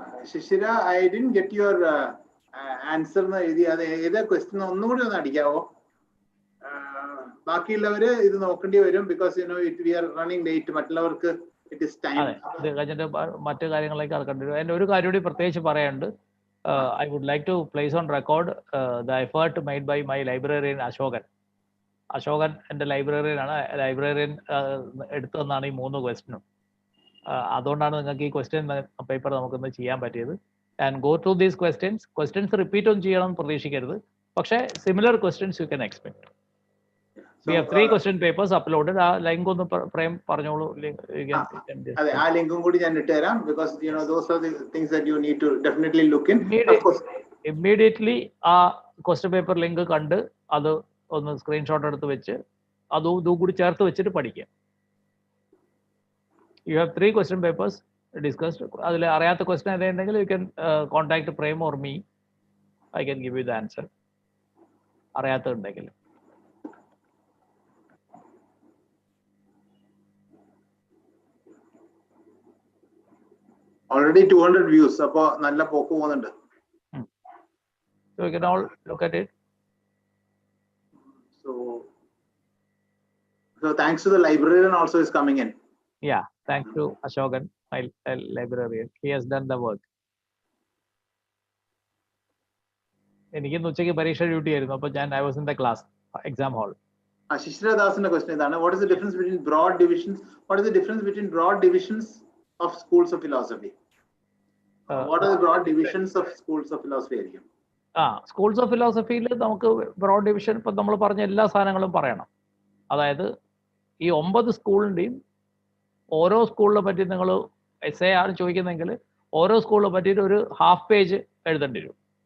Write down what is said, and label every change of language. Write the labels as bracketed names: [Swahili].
[English] Shishira, I didn't get your answer [Malayalam] എന്ന് എഴുതി. അത് ഏതാ ക്വസ്റ്റ്യൻ ഒന്നുകൂടി ഒന്ന് അടിക്കാവോ? ബാക്കിയുള്ളവര് ഇത് നോക്കേണ്ടി വരും. [English] Because you know we are running late. മറ്റുള്ളവർക്ക് it is time. [Malayalam] ഇത് കഴിഞ്ഞിട്ട് മറ്റു കാര്യങ്ങളിലേക്ക് കടക്കേണ്ടി വരും. അതിൻ്റെ ഒരു കാര്യം കൂടി പ്രത്യേകിച്ച് പറയാനുണ്ട്. [English] I would like to place on record the effort made by my librarian Ashokan. [Malayalam] Ashokan എൻ്റെ ലൈബ്രറിയനാണ്. ലൈബ്രറിയൻ എടുത്തു തന്നാണ് ഈ 3 ക്വസ്റ്റ്യനും. അതുകൊണ്ടാണ് നിങ്ങൾക്ക് ഈ ക്വസ്റ്റ്യൻ പേപ്പർ നമുക്കൊന്ന് ചെയ്യാൻ പറ്റിയത്. [English] and go through these questions repeat [Malayalam] ഒന്നും ചെയ്യണമെന്ന് പ്രതീക്ഷിക്കരുത്. [English] പക്ഷേ similar questions you can expect. We have 3 question papers uploaded. [Malayalam] ആ ലിങ്ക് ഒന്ന് പ്രേം പറഞ്ഞോളൂ. അതെ, ആ ലിങ്കും കൂടി ഞാൻ ഇട്ടുതരാം. [English] because you know those are the things that you need to definitely look in. [Malayalam] Immediately ആ ക്വസ്റ്റ്യൻ പേപ്പർ ലിങ്ക് കണ്ട് അത് ഒന്ന് സ്ക്രീൻഷോട്ട് എടുത്ത് വെച്ച് അതും കൂടി ചേർത്ത് വെച്ചിട്ട് പഠിക്കുക. [English] You have 3 question papers discussed. [Malayalam] അതിൽ അറിയാത്ത ക്വസ്റ്റ്യൻ ഏതെങ്കിലും [English] you can contact Prem or me. I can give you the answer. [Malayalam] അറിയാത്തതുണ്ടെങ്കിൽ. [English] Already 200 views. [Malayalam] അപ്പോൾ നല്ല പോക്ക് പോകുന്നുണ്ട്. [English] So we can all look at it. So thanks to the librarian also is coming in. Yeah, thanks to Ashokan, my librarian. He has done the work. [Malayalam] എനിക്ക് ഉച്ചയ്ക്ക് പരീക്ഷ duty ആയിരുന്നു. [English] അപ്പോൾ I was in the class, exam hall. [Malayalam] ശിശിര ദാസിന്റെ question ഇതാണ്. [English] What is the difference between broad divisions? What is the difference between broad divisions of schools of philosophy? What are the broad divisions of schools of philosophy [Malayalam] ആയിരിക്കും? Schools of ഫിലോസഫിയിൽ നമുക്ക് broad division ഇപ്പം നമ്മൾ പറഞ്ഞ എല്ലാ സാധനങ്ങളും പറയണം. അതായത് ഈ 9 സ്കൂളിൻ്റെയും ഓരോ സ്കൂളിനെ പറ്റി നിങ്ങൾ എസ്സേ ആണ് ചോദിക്കുന്നതെങ്കിൽ ഓരോ സ്കൂളിനെ പറ്റിയിട്ട് ഒരു ഹാഫ് പേജ് എഴുതേണ്ടി വരും.